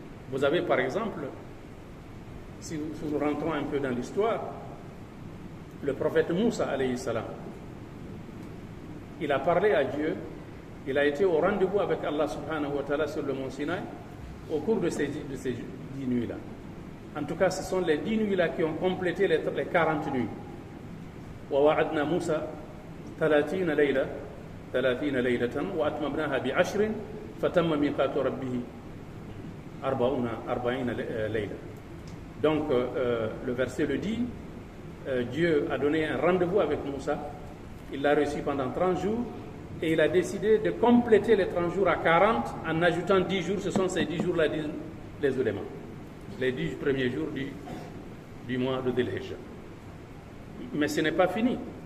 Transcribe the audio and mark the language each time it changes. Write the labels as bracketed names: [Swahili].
[French] Vous avez par exemple, si nous rentrons un peu dans l'histoire, le prophète Moussa alayhi salam, il a parlé à Dieu, il a été au rendez-vous avec Allah subhanahu wa ta'ala sur le mont Sinaï au cours de ces 10 nuits-là. En tout cas, ce sont les 10 nuits-là qui ont complété les 40 nuits. [Arabic] وَوَعَدْنَا مُوسَى 30 ليلة وأتممناها ب10 فتم ميقات ربه 40 ليلة. [French] Donc, le verset le dit, Dieu a donné un rendez-vous avec Moussa, il l'a reçu pendant 30 jours, et il a décidé de compléter les 30 jours à 40 en ajoutant 10 jours, ce sont ces 10 jours-là, disent les ulémas, les 10 premiers jours du mois de Dhul-Hijjah. Mais ce n'est pas fini.